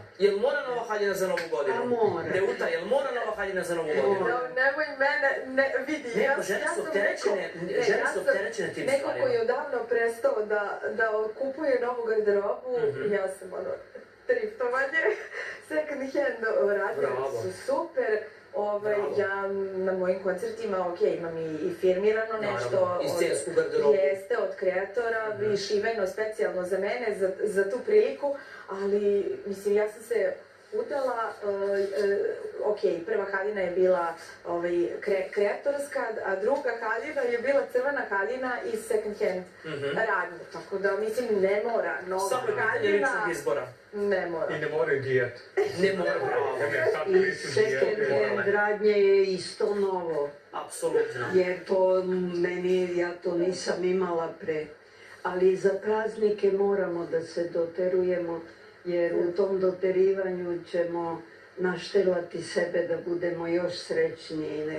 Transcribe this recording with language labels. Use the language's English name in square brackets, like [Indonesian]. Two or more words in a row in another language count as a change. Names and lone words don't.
[Serbian] Jel mora nova haljina za Novu godinu? A mora. Neuta, jel mora nova haljina za Novu godinu? Nemoj mene, vidi. Žene su opterećene tim stvarima. Neko koji je odavno prestao da kupuje novu garderobu, ja sam triftovanje, [English] second hand [Serbian] radila su super. Ja na mojim koncertima, imam i firmirano nešto. I scensku garderobu. Jeste, od kreatora, i šiveno specijalno za mene, za tu priliku, ali, mislim, ja sam se udala, prva haljina je bila kreatorska, a druga haljina je bila crvena haljina iz [English] second hand [Serbian] radnje. Tako da, mislim, ne mora nova haljina. Samo je ličnog izbora. Ne mora. I ne moraju dijet. Ne mora, bravo. I [English] second hand [Serbian] radnje je isto novo. Apsolutno. Jer to ja to nisam imala pre. Ali za praznike moramo da se doterujemo, jer u tom doterivanju ćemo naštelati sebe da budemo još srećniji.